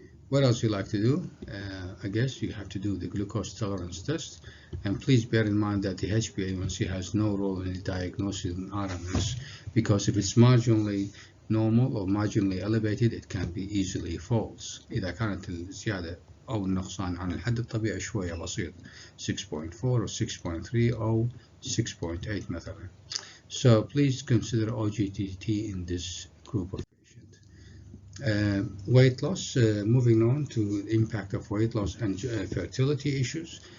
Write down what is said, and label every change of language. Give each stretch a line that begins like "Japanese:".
English: What else you like to do? I guess you have to do the glucose tolerance test, and please bear in mind that the HbA1c has no role in the diagnosis in RMS, because if it's marginally normal or marginally elevated, it can be easily false.
Arabic: إذا كانت الزيادة أو النقصان عن الحد الطبيعي شوية بسيط 6.4
English: or
Arabic: 6.3 أو 6.8 مثلا.
English: So please consider OGTT in this group of patients. Weight loss, moving on to the impact of weight loss and fertility issues.